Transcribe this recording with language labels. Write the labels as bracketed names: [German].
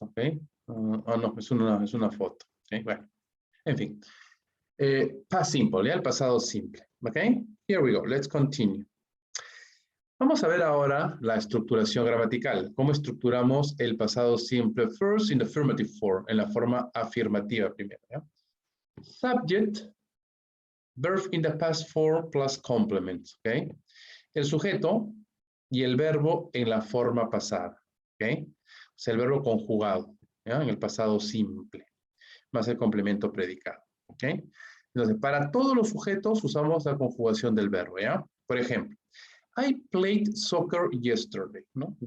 [Spanish] ¿Ok? No, es una foto. ¿Ok? Bueno, en fin. [English] Past simple, ¿ya? [Spanish] El pasado simple. [English] ¿Ok? Here we go. Let's continue. [Spanish] Vamos a ver ahora la estructuración gramatical. ¿Cómo estructuramos el pasado simple [English] first in the affirmative form? [Spanish] En la forma afirmativa primero. ¿Ya? [English] Subject, verb in the past form plus complement. ¿Okay? [Spanish] El sujeto y el verbo en la forma pasada. ¿Okay? O sea, el verbo conjugado, ¿ya? En el pasado simple, más el complemento predicado. ¿Okay? Entonces, para todos los sujetos usamos la conjugación del verbo. ¿Ya? Por ejemplo, [English] I played soccer yesterday, [Spanish] ¿no?